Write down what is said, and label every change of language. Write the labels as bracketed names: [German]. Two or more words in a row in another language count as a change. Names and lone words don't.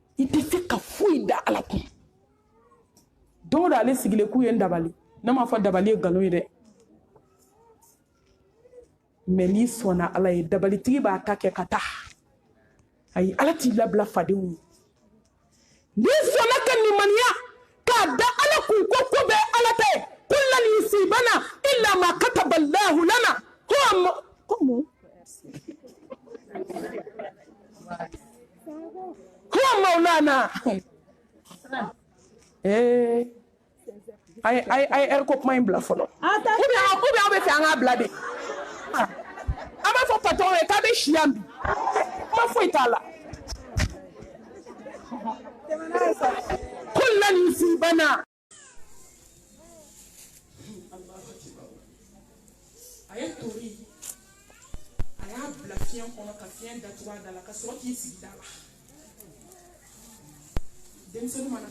[Bambara] i tɛ se ka foyi da ala kun don o don ale sigilen k'u ye n dabali ne m'a fɔ dabali ye nkalon ye dɛ mais n'i sɔnna ala ye dabalitigi b'a ta kɛ ka taa ayi ala t'i labila fadenw ye n'i sɔnna ka nimaniya k'a da ala kun ko ko bɛ ala tɛ [Arabic] قل لن يصيبنا إلا ما كتب الله لنا هو مولانا [Bambara] ay ko kuma in bila fɔlɔ [French] ou bien [Bambara] aw bɛ fɛ an k'a bila de an b'a fɔ patron ye k'a bɛ si yan bi kuma foyi t'a la [Arabic] قل لن يصيبنا [Bambara] a ye tori a y'a bila fiɲɛ kɔnɔ ka fiɲɛ datugu a da la ka sɔrɔ k'i sigi da la denmisɛnnin mana